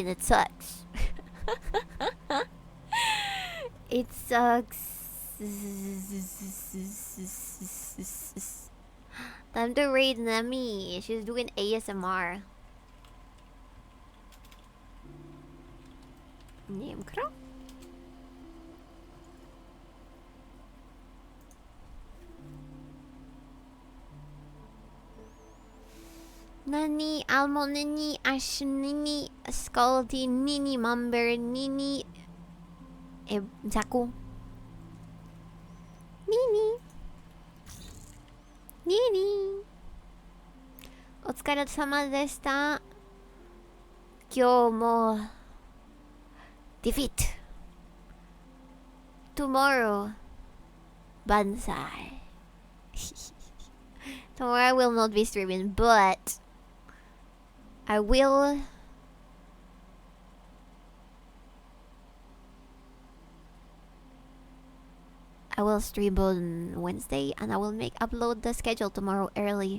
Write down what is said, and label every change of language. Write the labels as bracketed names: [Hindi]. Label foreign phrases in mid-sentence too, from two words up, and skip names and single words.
[English] It sucks. It sucks. Time to raid Nami. She's doing ASMR. Name crow? Nani, Almo, Nini, Ash, Nini, Scaldy, Nini, Mumber, Nini, Zaku. Nini. Nini. [Japanese] お疲れ様でした。今日も defeat. [English] Tomorrow, Banzai. Tomorrow I will not be streaming, but I will stream on Wednesday and I will upload the schedule tomorrow early.